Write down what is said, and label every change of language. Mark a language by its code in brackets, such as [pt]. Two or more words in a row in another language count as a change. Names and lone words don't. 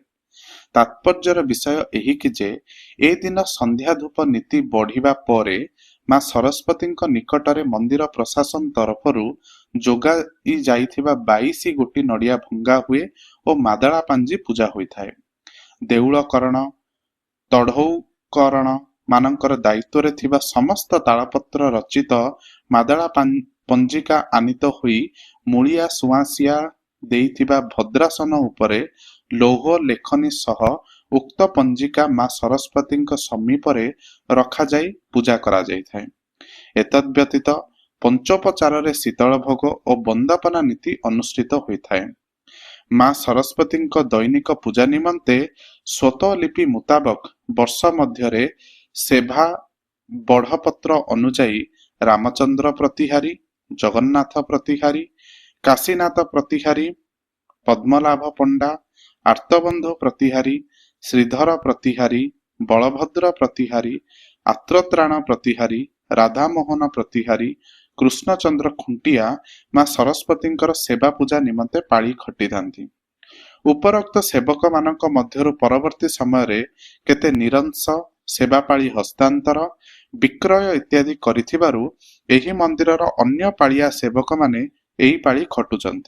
[or] ତାତ୍ପର୍ଯ୍ୟର ବିଷୟ ଏହି କି ଯେ ଏ ଦିନ ସନ୍ଧ୍ୟା ଧୂପ ନୀତି ବଢ଼ିବା ପରେ ମାଁ ସରସ୍ୱତୀ ନିକଟରେ ମନ୍ଦିର ପ୍ରଶାସନ ତରଫରୁ ଯୋଗାଇ ଯାଇଥିବା 22 ଗୋଟି ନଡ଼ିଆ ଭଙ୍ଗା ହୁଏ ଔର ମାଦଳା ପାଞ୍ଜି ପୂଜା ହୋଇ ଥାଏ। ଦେଉଳକରଣ ତଢ଼ଉକରଣ ମାନଙ୍କର ଦାୟିତ୍ୱ ରେ ଥିବା ସମସ୍ତ ତାଳପତ୍ର ରଚିତ ମାଦଳା ପଞ୍ଜିକା ଆଣିତ ହୋଇ ମୂଳିଆ ସୁଆସିଆ ଦେଇଥିବା ଭଦ୍ରାସନ ଉପରେ ଲୌହ ଲେଖନୀ ସହ ଉକ୍ତ ପଞ୍ଜିକା ମାଁ ସରସ୍ୱତୀ ସମୀପରେ ରଖା ଯାଇ ପୂଜା କରା ଯାଇ ଥାଏ। ଏତଦ୍ ବ୍ୟତୀତ ପଞ୍ଚୋପଚାର ରେ ଶୀତଳ ଭୋଗ ଔର ବନ୍ଦପନା ନୀତି ଅନୁଷ୍ଠିତ ହୋଇ ଥାଏ। ମାଁ ସରସ୍ୱତୀ ଦୈନିକ ପୂଜା ନିମନ୍ତେ ସ୍ୱତଃଲିପି ମୁତାବକ ବର୍ଷ ମଧ୍ୟରେ ସେବା ବଢ଼ପତ୍ର ଅନୁଯାଇ ରାମଚନ୍ଦ୍ର ପ୍ରତିହାରୀ, ଜଗନ୍ନାଥ ପ୍ରତିହାରୀ, କାଶୀନାଥ ପ୍ରତିହାରୀ, ପଦ୍ମଲାଭ ପଣ୍ଡା, ଆର୍ତ୍ତବନ୍ଧୁ ପ୍ରତିହାରୀ, ଶ୍ରୀଧର ପ୍ରତିହାରୀ, ବଳଭଦ୍ର ପ୍ରତିହାରୀ, ଆତ୍ରତ୍ରାଣ ପ୍ରତିହାରୀ, ରାଧାମୋହନ ପ୍ରତିହାରୀ, କୃଷ୍ଣଚନ୍ଦ୍ର ଖୁଣ୍ଟିଆ ମାଁ ସରସ୍ୱତୀ ସେବା ପୂଜା ନିମନ୍ତେ ପାଲି ଖଟି ଥାନ୍ତି। ଉପରୋକ୍ତ ସେବକ ମାନଙ୍କ ମଧ୍ୟରୁ ପରବର୍ତ୍ତୀ ସମୟ ରେ କେତେ ନିରଂଶ ସେବା ପାଲି ହସ୍ତାନ୍ତର ବିକ୍ରୟ ଇତ୍ୟାଦି କରିଥିବାରୁ ଏହି ମନ୍ଦିରର ଅନ୍ୟ ପାଲିଆ ସେବକ ମାନେ ଏହି ପାଲି ଖଟୁଚନ୍ତି।